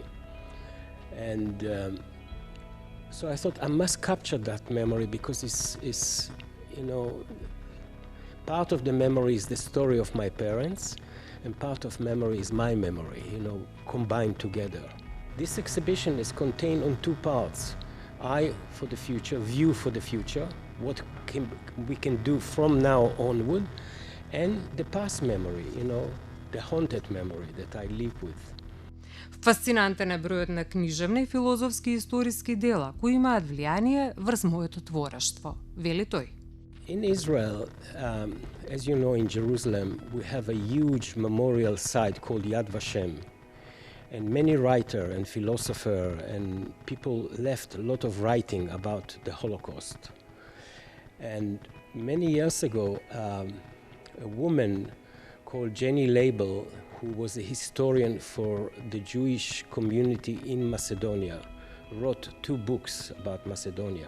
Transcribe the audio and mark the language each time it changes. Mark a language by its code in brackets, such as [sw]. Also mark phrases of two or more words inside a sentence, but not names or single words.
[en] And so I thought I must capture that memory because it's part of the memory is the story of my parents, and part of memory is my memory, combined together. This exhibition is contained on two parts. Eye for the future, view for the future, what we can do from now onward, and the past memory, the haunted memory that I live with. [mk] Фасцинантен е бројот на книжевни, филозофски и историски дела кои имаат влијание врз моето творештво, вели тој. [en] In Israel, as you know, in Jerusalem, we have a huge memorial site called Yad Vashem. And many writers and philosophers and people left a lot of writing about the Holocaust. And many years ago, a woman called Jenny Label, who was a historian for the Jewish community in Macedonia, wrote 2 books about Macedonia.